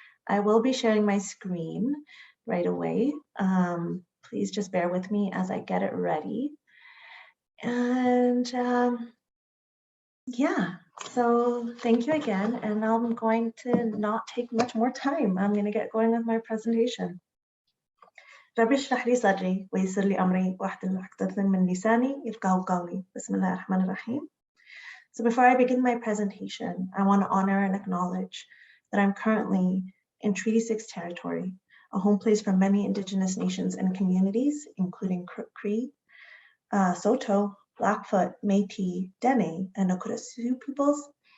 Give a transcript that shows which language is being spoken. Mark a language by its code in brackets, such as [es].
[en] I will be sharing my screen right away. Please just bear with me as I get it ready. And yeah, so thank you again. And I'm going to not take much more time. I'm going to get going with my presentation. [ar] رب اشرح لي صدري ويسر لي أمري واحلل عقدة من لساني يفقهوا قولي. بسم الله الرحمن الرحيم. [en] So before I begin my presentation, I want to honor and acknowledge that I'm currently in Treaty 6 territory, a home place for many Indigenous nations and communities, including Cree, Saulteaux, Blackfoot, Métis, Dene, and Nakota Sioux peoples.